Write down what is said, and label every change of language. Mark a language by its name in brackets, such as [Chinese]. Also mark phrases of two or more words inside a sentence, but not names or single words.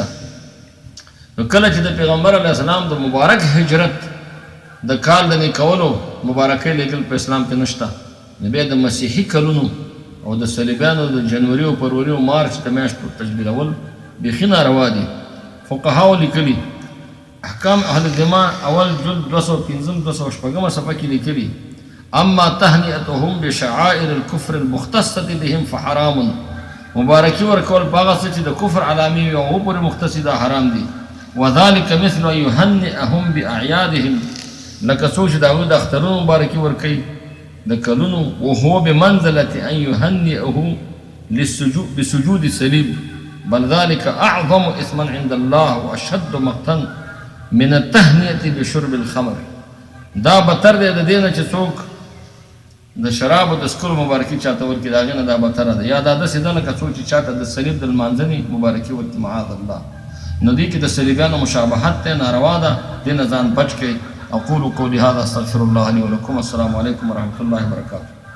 [Pashto] نو کله چې د پیغمبر علیه السلام د مبارک هجرت د کال د نوي کولو مبارکۍ لیږل په اسلام کې نشته، نو بیا د مسیحي کلونو او د صلیبیانو د جنوري او فروری او مارچ د میاشتو تجلیلول بیخي ناروا دي. فقهاو لیکلي احکام اهل الذمه اول جلد 205 صفحه کې لیکلي [Arabic] اما تهنئتهم بشعائر الكفر المختصه بهم فحرام. [Pashto] مبارکي ورکول په هغه څه چې د کفر علامې وي او هغو پورې مختص دي حرام دي. [Arabic] وذلك مثل ان يهنئهم باعيادهم، [Pashto] لکه څوک چې د هغوی د اخترونو مبارکي ورکوي د کلونو، [Arabic] وهو بمنزله ان يهنئه بسجود صلیب، بل ذلك اعظم اثما عند الله واشد مقتا من التهنئه بشرب الخمر. [Pashto] دا بدتر دی د دې نه چې څوک د شرابو د څښلو مبارکي چاته ورکړي، د هغې نه دا بدتره ده. یا دا داسې ده لکه څوک چې چاته د صلیب د لمانځنې مبارکي ورکړي [Arabic] معاذ الله. [Pashto] نو دې کې د صلیبیانو مشابهت دی، ناروا ده. دې نه ځان بچ کړئ. [Arabic] اقول قولي هذا استغفر الله لي ولكم. السلام علیکم ورحمۃ اللہ وبرکاتہ.